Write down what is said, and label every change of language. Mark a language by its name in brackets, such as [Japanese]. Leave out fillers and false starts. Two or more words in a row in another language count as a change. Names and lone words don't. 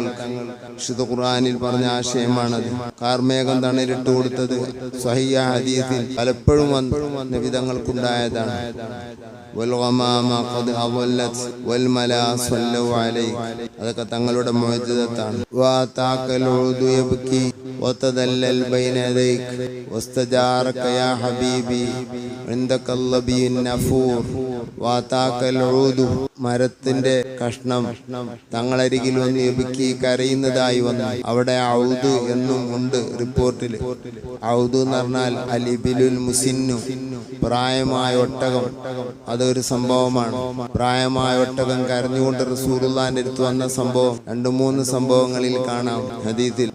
[Malayalam] വിശുദ്ധ ഖുർആനിൽ പറഞ്ഞ ആശയമാണത്. കാർമേഘം തണലിട്ട് കൊടുത്തത് സ്വഹീഹ ഹദീസിൽ പലപ്പോഴും നബി തങ്ങൾക്കുണ്ടായതാണ്. അതൊക്കെ തങ്ങളുടെ മുഅ്ജിസത്താണ്. [Arabic] وتدلل بين يديك واستجارك يا حبيبي عندك اللبي النفور واتاك العود. [Malayalam] മരത്തിന്റെ കഷ്ണം തങ്ങളരികിൽ വന്ന് എബിക്കി കരയുന്നതായി വന്നു. അവിടെ ഔദ് എന്നും ഉണ്ട് റിപ്പോർട്ടിൽ. ഔദ് എന്ന് പറഞ്ഞാൽ [Arabic] الإبل المسن, [Malayalam] പ്രായമായ ഒട്ടകം. അതൊരു സംഭവമാണ്. പ്രായമായ ഒട്ടകം കരഞ്ഞുകൊണ്ട് റസൂലുള്ളാഹിന്റെ അടുത്ത് വന്ന സംഭവം 2-3 സംഭവങ്ങളിൽ കാണാം ഹദീസിൽ.